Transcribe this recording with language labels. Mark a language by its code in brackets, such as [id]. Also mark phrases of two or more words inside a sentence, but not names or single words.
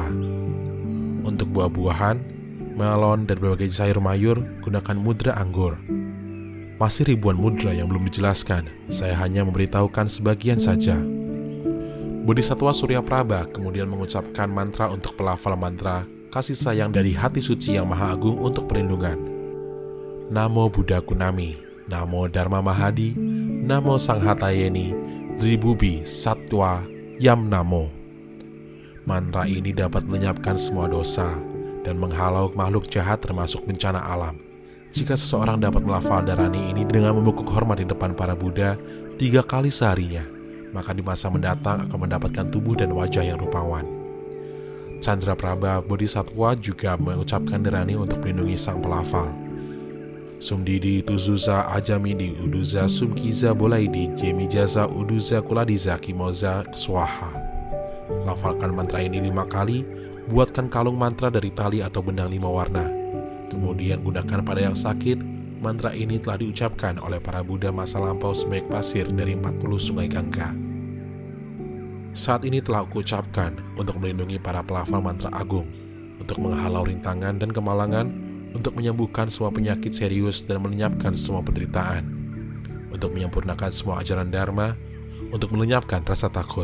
[id] Untuk buah-buahan, melon, dan berbagai sayur mayur, gunakan mudra anggur. Masih ribuan mudra yang belum dijelaskan, saya hanya memberitahukan sebagian saja. Bodhisattva Surya Prabha kemudian mengucapkan mantra untuk pelafal mantra kasih sayang dari hati suci yang maha agung untuk perlindungan. [sa] Namo Buddha Kunami, Namo Dharma Mahadi, Namo Sanghatayeni, Dribubi Satwa Yam Namo. [id] Mantra ini dapat melenyapkan semua dosa dan menghalau makhluk jahat termasuk bencana alam. Jika seseorang dapat melafal darani ini dengan membungkuk hormat di depan para Buddha 3 kali seharinya, maka di masa mendatang akan mendapatkan tubuh dan wajah yang rupawan. Candraprabha Bodhisattva juga mengucapkan derani untuk melindungi sang pelafal. [sa] Sumdidi tuzuza ajamidi uduza sumkiza bolaidi jemijaza uduza kuladiza kimoza swaha. [id] Lafalkan mantra ini 5 kali, buatkan kalung mantra dari tali atau benang 5 warna. Kemudian gunakan pada yang sakit. Mantra ini telah diucapkan oleh para Buddha masa lampau sebaik pasir dari 40 sungai Gangga. Saat ini telah aku ucapkan untuk melindungi para pelafal mantra agung, untuk menghalau rintangan dan kemalangan, untuk menyembuhkan semua penyakit serius dan melenyapkan semua penderitaan, untuk menyempurnakan semua ajaran Dharma, untuk melenyapkan rasa takut.